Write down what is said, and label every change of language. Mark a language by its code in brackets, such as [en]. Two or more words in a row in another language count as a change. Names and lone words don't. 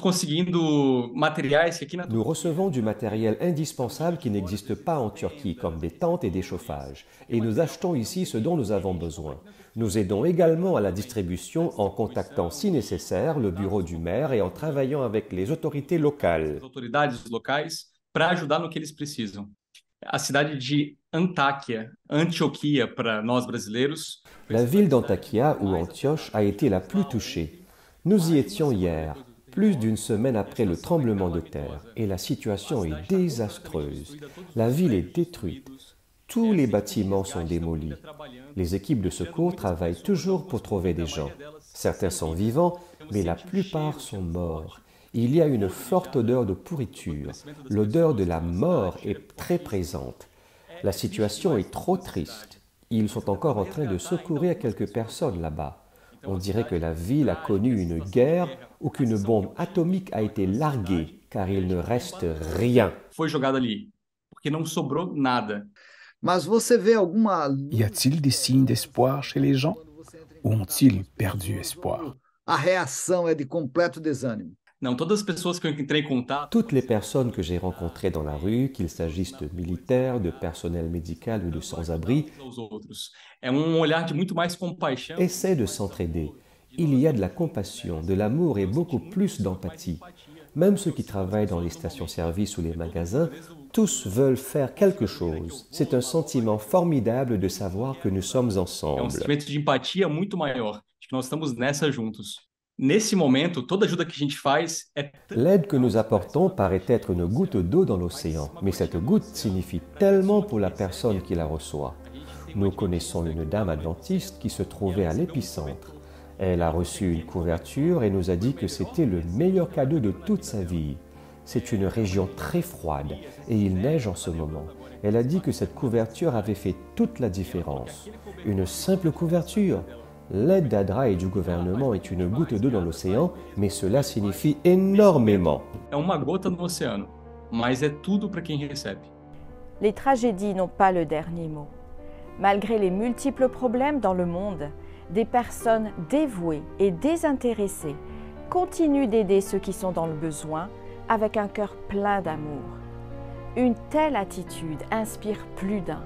[fr] recevons du matériel indispensable qui n'existe pas en Turquie, comme des tentes et des chauffages. Et nous achetons ici ce dont nous avons besoin. Nous aidons également à la distribution en contactant, si nécessaire, le bureau du maire et en travaillant avec les autorités locales. [pt] A cidade de Antáquia, Antioquia para nós brasileiros. [fr] La ville d'Antakya ou Antioche a été la plus touchée. Nous y étions hier, plus d'une semaine après le tremblement de terre, et la situation est désastreuse. La ville est détruite. tous les bâtiments sont démolis. Les équipes de secours travaillent toujours pour trouver des gens. Certains sont vivants, mais la plupart sont morts. Il y a une forte odeur de pourriture. L'odeur de la mort est très présente. La situation est trop triste. Ils sont encore en train de secourir quelques personnes là-bas. On dirait que la ville a connu une guerre ou qu'une bombe atomique a été larguée, car il ne reste rien. [pt] Foi jogada ali, porque não sobrou nada. Mas você vê alguma... [fr] Y a-t-il des signes d'espoir chez les gens? Ou ont-ils perdu espoir? [pt] A reação é de completo desânimo. Não, todas as pessoas que eu entrei em contato... [fr] Toutes les personnes que j'ai rencontrées dans la rue, qu'il s'agisse de militaires, de personnel médical ou de sans-abri, [pt] olhar de muito mais compaixão. [fr] Essaient de s'entraider. Il y a de la compassion, de l'amour et beaucoup plus d'empathie. Même ceux qui travaillent dans les stations-service ou les magasins, tous veulent faire quelque chose. C'est un sentiment formidable de savoir que nous sommes ensemble. [pt] Sentimento de empatia muito maior, de que nós estamos nessa juntos. Nesse momento, toda ajuda que a gente faz é... [fr] L'aide que nous apportons paraît être une goutte d'eau dans l'océan, mais cette goutte signifie tellement pour la personne qui la reçoit. Nous connaissons une dame adventiste qui se trouvait à l'épicentre. Elle a reçu une couverture et nous a dit que c'était le meilleur cadeau de toute sa vie. C'est une région très froide et il neige en ce moment. Elle a dit que cette couverture avait fait toute la différence. Une simple couverture. L'aide d'Adra et du gouvernement est une goutte d'eau dans l'océan, mais cela signifie énormément. [pt] É uma gota no oceano, mas é tudo para quem recebe. [fr] Les tragédies n'ont pas le dernier mot. Malgré les multiples problèmes dans le monde, des personnes dévouées et désintéressées continuent d'aider ceux qui sont dans le besoin avec un cœur plein d'amour. Une telle attitude inspire plus d'un.